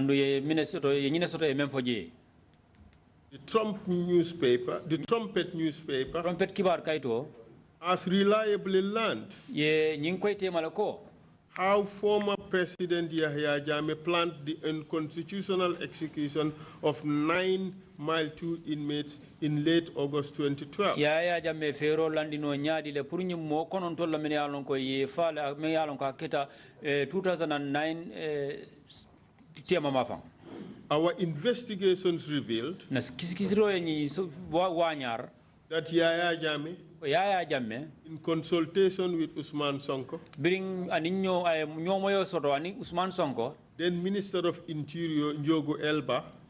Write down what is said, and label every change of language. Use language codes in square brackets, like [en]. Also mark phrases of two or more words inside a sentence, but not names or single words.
[en] The trumpet newspaper has reliably learned how former President Yahya Jammeh planned the unconstitutional execution of 9 Mile 2 inmates in late August 2012. [man] Yahya Jammeh fero landino nyaadi le pour nyum mo konon tolla men yalon ko ye faala men yalon ko keta 2009 tema mafan. [en] Our investigations revealed that Yahya Jammeh, in consultation with Usman Sonko, then Minister of Interior Njogu Elba,